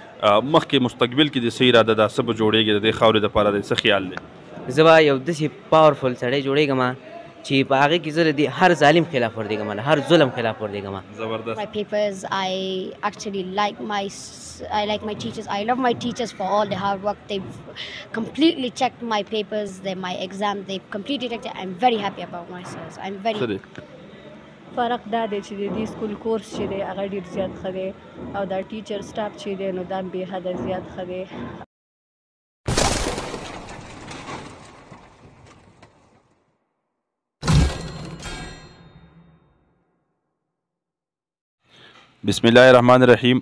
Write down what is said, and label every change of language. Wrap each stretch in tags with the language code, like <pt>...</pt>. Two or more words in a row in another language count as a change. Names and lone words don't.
<ps>مخکې مستقبل کې د څه اراده ده، څه به جوړېږي د دې خاورې دپاره د څه خیال دی؟ زه به یو داسې پاورفل سړی جوړېږم چې په هغې کې زه د هر ظالم خلاف وردېږم، د هر ظلم خلاف وردېږم. زبردست.</ps> <en>My papers, I actually like my teachers. I love my teachers for all the hard work. They've completely checked my papers, my exams. They've completely checked it. I'm very happy about myself. I'm very.</en> <ps>فرق دا دی چې د دې</ps> <en>school course</en> <ps>چې دی هغه ډېر زیات ښه دی او دا</ps> <en>teacher staff</en> <ps>چې دی نو دا بې حده زیات ښه دی.</ps> <ar>بسم الله الرحمن الرحیم.</ar>